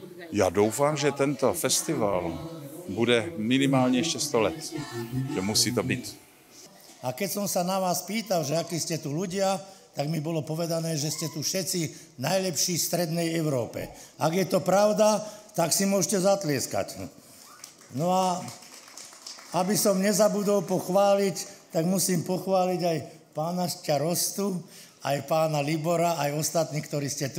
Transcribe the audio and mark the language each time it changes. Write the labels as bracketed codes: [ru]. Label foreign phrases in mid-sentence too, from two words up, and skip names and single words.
[cs] Já doufám, že tento festival bude minimálně ještě 100 let. Že musí to být. [sk] A keď som sa na vás pýtal, že akí ste tu ľudia, tak mi bolo povedané, že ste tu všetci najlepší v strednej Európe. Ak je to pravda, tak si môžete zatlieskať. No a aby som nezabudol pochváliť, tak musím pochváliť aj pána starostu, aj pána Libora, aj ostatní, ktorí ste tu.